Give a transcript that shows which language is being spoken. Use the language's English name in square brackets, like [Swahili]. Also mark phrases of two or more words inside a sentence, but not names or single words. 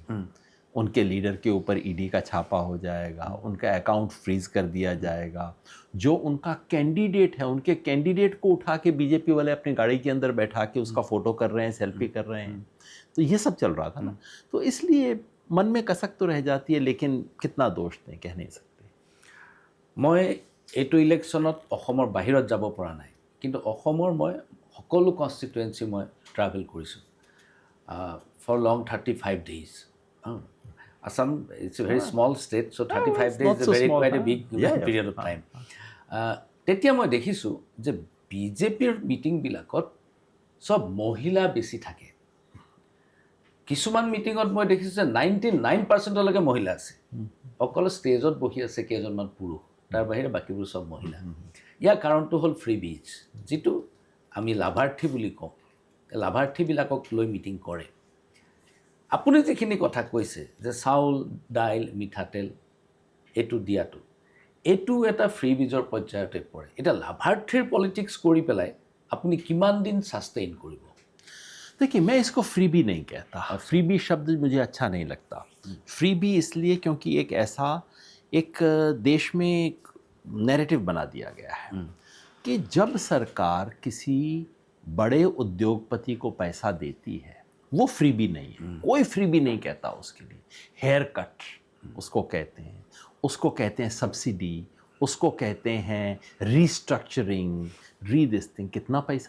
[Hindi] उनके लीडर के ऊपर ईडी का छापा हो जाएगा, उनका [English] account freeze [Hindi] कर दिया जाएगा, जो उनका कैंडिडेट है उनके कैंडिडेट को उठा के बीजेपी वाले अपनी गाड़ी के अंदर बैठा के उसका फ़ोटो कर रहे हैं, सेल्फी कर रहे हैं। तो ये सब चल रहा था ना। तो इसलिए मन में कसक तो रह जाती है, लेकिन कितना दोष दें, कह नहीं सकते। [Assamese] মই এইটো ইলেকশ্যনত অসমৰ বাহিৰত যাব পৰা নাই, কিন্তু অসমৰ মই সকলো কনষ্টিটুৱেঞ্চি মই ট্ৰাভেল কৰিছোঁ [English] for long 35 days. Assam, it's a very small state, so 35 days is quite a big period of time. [Assamese] তেতিয়া মই দেখিছোঁ যে বিজেপিৰ মিটিংবিলাকত চব মহিলা বেছি থাকে। কিছুমান মিটিঙত মই দেখিছোঁ যে 99%লৈকে মহিলা আছে, অকল ষ্টেজত বহি আছে কেইজনমান পুৰুষ। তাৰ বাহিৰে বাকীবোৰ চব মহিলা ইয়াৰ কাৰণটো হ'ল ফ্ৰী বীজ যিটো আমি লাভাৰ্থী বুলি কওঁ লাভাৰ্থীবিলাকক লৈ মিটিং কৰে আপুনি যিখিনি কথা কৈছে যে চাউল দাইল মিঠাতেল এইটো দিয়াটো এইটো এটা ফ্ৰী বীজৰ পৰ্যায়তে পৰে এতিয়া লাভাৰ্থীৰ পলিটিক্স কৰি পেলাই আপুনি কিমান দিন সাস্টেইন কৰিব [Hindi] देखिए मैं इसको फ्रीबी नहीं कहता फ्रीबी शब्द मुझे अच्छा नहीं लगता फ्रीबी इसलिए क्योंकि एक ऐसा एक देश में एक नैरेटिव बना दिया गया है कि जब सरकार किसी बड़े उद्योगपति को पैसा देती है वो फ्रीबी नहीं है कोई फ्रीबी नहीं कहता उसके लिए [English] hair cut [Hindi] उसको कहते हैं सब्सिडी उसको कहते हैं रीस्ट्रक्चरिंग रीदिस्टिंग कितना पैसा